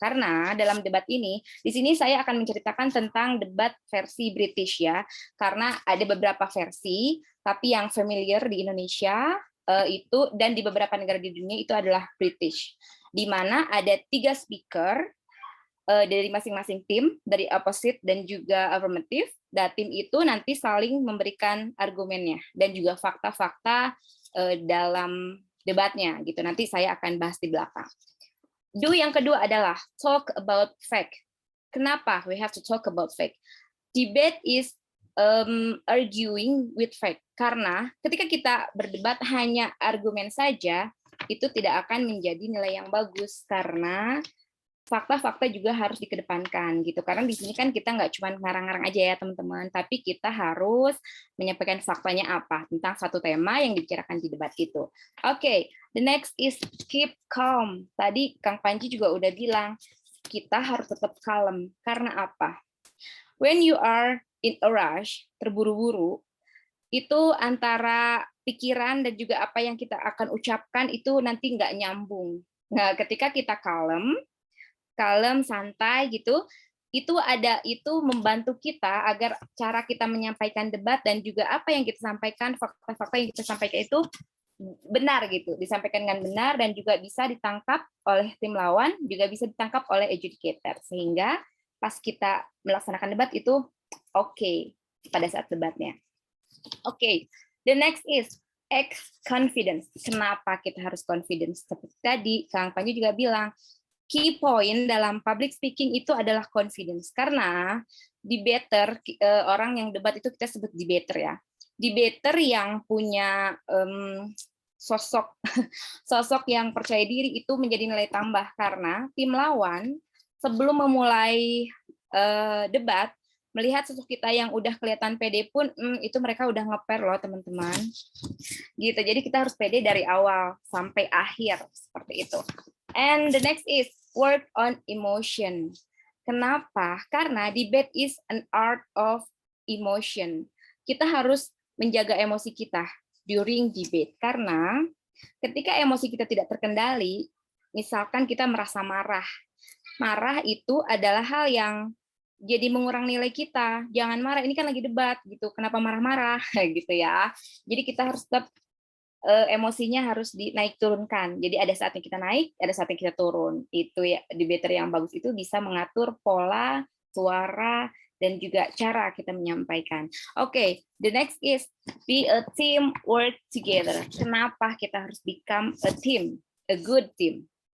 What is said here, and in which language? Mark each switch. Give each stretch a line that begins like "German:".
Indonesian: Karena dalam debat ini, di sini saya akan menceritakan tentang debat versi British ya, karena ada beberapa versi, tapi yang familiar di Indonesia itu dan di beberapa negara di dunia itu adalah British, di mana ada 3 speaker dari masing-masing tim, dari opposite dan juga affirmative. Dan tim itu nanti saling memberikan argumennya dan juga fakta-fakta dalam debatnya gitu. Nanti saya akan bahas di belakang. Do yang kedua adalah
English: talk about fact. Kenapa we have to talk about fact? Debate is arguing with fact.
Indonesian: Karena ketika kita berdebat hanya argumen saja, itu tidak akan menjadi nilai yang bagus karena fakta-fakta juga harus dikedepankan gitu. Karena di sini kan kita nggak cuma ngarang-ngarang aja ya teman-teman, tapi kita harus menyampaikan faktanya apa tentang satu tema yang dibicarakan di debat itu.
English: Oke, the next is keep calm.
Indonesian: Tadi Kang Panji juga udah bilang kita harus tetap kalem. Karena apa?
English: When you are in a rush,
Indonesian: terburu-buru, itu antara pikiran dan juga apa yang kita akan ucapkan itu nanti nggak nyambung. Nah, ketika kita kalem, santai gitu, itu membantu kita agar cara kita menyampaikan debat dan juga apa yang kita sampaikan, fakta-fakta yang kita sampaikan itu benar gitu, disampaikan dengan benar dan juga bisa ditangkap oleh tim lawan, juga bisa ditangkap oleh adjudicator, sehingga pas kita melaksanakan debat itu oke pada saat debatnya.
English: Oke, the next is confidence.
Indonesian: Kenapa kita harus confidence? Seperti tadi Kang Panji juga bilang, key point dalam public speaking itu adalah confidence, karena debater, orang yang debat itu kita sebut debater ya. Debater yang punya sosok yang percaya diri itu menjadi nilai tambah, karena tim lawan sebelum memulai debat melihat sosok kita yang udah kelihatan pede pun itu mereka udah ngeper loh teman-teman gitu. Jadi kita harus pede dari awal sampai akhir seperti itu.
English: And the next is work on emotion.
Indonesian: Kenapa?
English: Karena debate is an art of emotion.
Indonesian: Kita harus menjaga emosi kita
English: during debate,
Indonesian: karena ketika emosi kita tidak terkendali, misalkan kita merasa marah itu adalah hal yang jadi mengurang nilai kita. Jangan marah, ini kan lagi debat gitu, kenapa marah-marah gitu ya. Jadi kita harus tetap emosinya harus dinaik turunkan. Jadi ada saatnya kita naik, ada saatnya kita turun. Itu ya, debater yang bagus itu bisa mengatur pola, suara, dan juga cara kita menyampaikan.
English: Oke, the next is be a team, work together.
Indonesian: Kenapa kita harus
English: become a team, a good team?